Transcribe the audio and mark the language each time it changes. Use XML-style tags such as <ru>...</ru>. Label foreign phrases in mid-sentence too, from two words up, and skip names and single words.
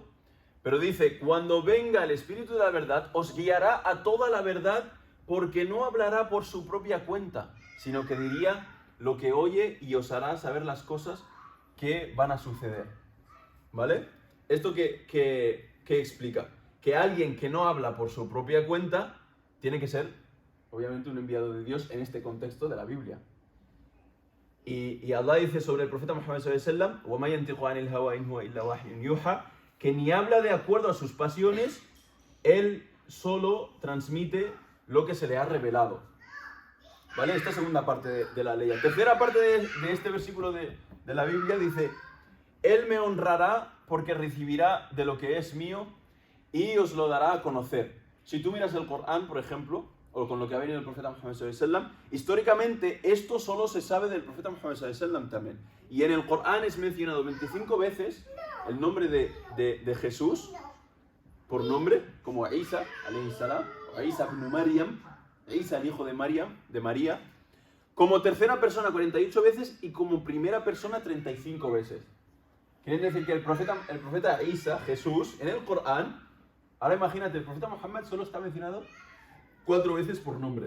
<es>Pero dice, cuando venga el Espíritu de la verdad, os guiará a toda la verdad, porque no hablará por su propia cuenta, sino que diría lo que oye y os hará saber las cosas que van a suceder. ¿Vale? ¿Esto qué explica? Que alguien que no habla por su propia cuenta tiene que ser, obviamente, un enviado de Dios en este contexto de la Biblia. Y Allah dice sobre el profeta Muhammad</es> <ar>صلى الله عليه وسلم,</ar> <es>que ni habla de acuerdo a sus pasiones, él solo transmite lo que se le ha revelado. ¿Vale? Esta segunda parte de la ley. La tercera parte de este versículo de la Biblia dice, él me honrará porque recibirá de lo que es mío y os lo dará a conocer. Si tú miras el Corán, por ejemplo, o con lo que ha venido el profeta Muhammad</es> <ar>صلى الله عليه وسلم,</ar> <es>históricamente esto solo se sabe del profeta Muhammad</es> <ar>صلى الله عليه وسلم</ar> <es>también. Y en el Corán es mencionado 25 veces el nombre de Jesús por nombre, como Isa,</es> <ar>عليه السلام,</ar> <es>o Isa ibn Maryam, Isa el hijo de María, como tercera persona 48 veces y como primera persona 35 veces. Quiere decir que el profeta Isa, Jesús, en el Corán, ahora imagínate, el profeta Muhammad solo está mencionado 4 veces por nombre.</es>